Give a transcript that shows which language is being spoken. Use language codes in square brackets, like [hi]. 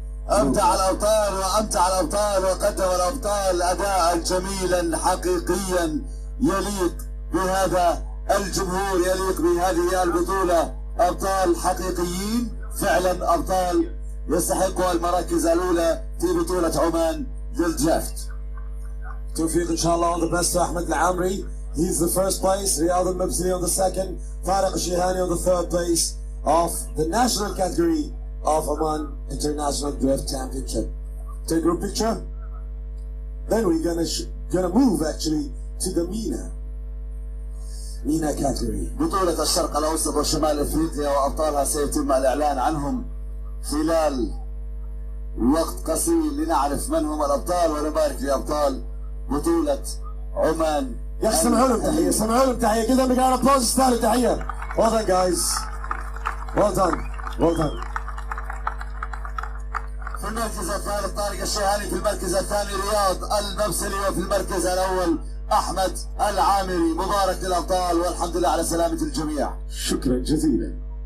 [ar] أمتع الأبطال وقدم الأبطال أداء جميلا حقيقيا يليق بهذا الجمهور, يليق بهذه البطولة. أبطال حقيقيين فعلا, أبطال يستحقوا المراكز الأولى في بطولة عمان للدرافت. توفيق إن شاء الله. [en] all the best to Ahmed Al Amri. He's the first place, Riyad al-Mabsili on the second, Tariq al-Shihani on the third place of the national category of Oman International Drift Championship. Take a group picture. Then we're gonna move actually to the MENA category. [ar] بطولة الشرق الأوسط وشمال أفريقيا وأبطالها سيتم الإعلان عنهم خلال وقت قصير لنعرف من هم الأبطال ونبارك لأبطال بطولة عمان. يا أخي سمعوا لهم تحية كذا, بقى أبلوز يستاهلوا تحية. [en] well done guys, well done. [ar] في المركز الثالث طارق الشيهاني, في المركز الثاني رياض المبسلي, وفي المركز الأول أحمد العامري. مبارك للأبطال والحمد لله على سلامة الجميع. شكرا جزيلا.